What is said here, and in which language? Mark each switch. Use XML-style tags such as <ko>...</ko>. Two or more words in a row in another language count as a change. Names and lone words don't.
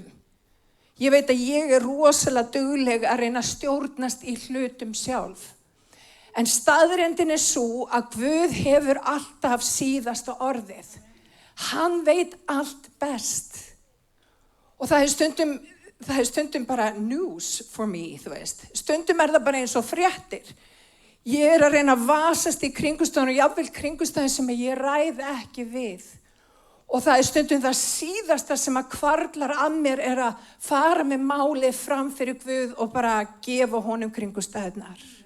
<is>Ég veit að ég er rosalega dugleg að reyna að stjórnast í hlutum sjálf. En staðreyndin er svo að Guð hefur alltaf síðasta orðið. Hann veit allt best. Og það er stundum bara</is> <en>news for me,</en> <is>þú veist. Stundum er það bara eins og fréttir. Ég er að reyna að vasast í kringumstæðum og jafnvel kringumstæðum sem ég ræð ekki við. Og það er stundum það síðasta sem að hvarflar að mér er að fara með málið fram fyrir Guð og bara gefa honum kringumstæðurnar.</is>